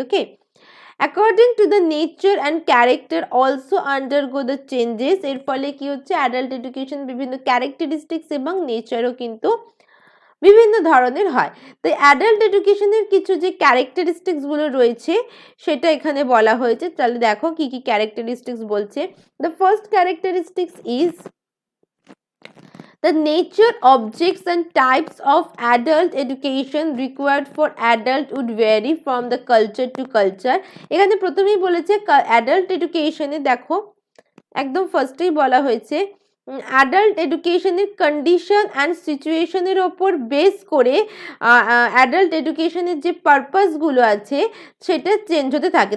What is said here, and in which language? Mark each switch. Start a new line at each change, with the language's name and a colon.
English: Okay, according to the nature and character also undergo the changes.
Bangla: এর ফলে কি হচ্ছে, অ্যাডাল্ট এডুকেশন বিভিন্ন ক্যারেক্টারিস্টিক্স এবং নেচারও কিন্তু বিভিন্ন ধরনের হয়। তো অ্যাডাল্ট এডুকেশনের কিছু যে ক্যারেক্টারিস্টিক্সগুলো রয়েছে সেটা এখানে বলা হয়েছে। তাহলে দেখো কি কি ক্যারেক্টারিস্টিক্স বলছে।
English: The first characteristics is the nature, objects and types of adult education required for adult would vary from the culture to culture.
Bangla: এখানে প্রথমেই বলেছে অ্যাডাল্ট এডুকেশনে, দেখো একদম ফার্স্টেই বলা হয়েছে অ্যাডাল্ট এডুকেশনের কন্ডিশন অ্যান্ড সিচুয়েশনের ওপর বেস করে অ্যাডাল্ট এডুকেশনের যে পারপাসগুলো আছে সেটা চেঞ্জ হতে থাকে।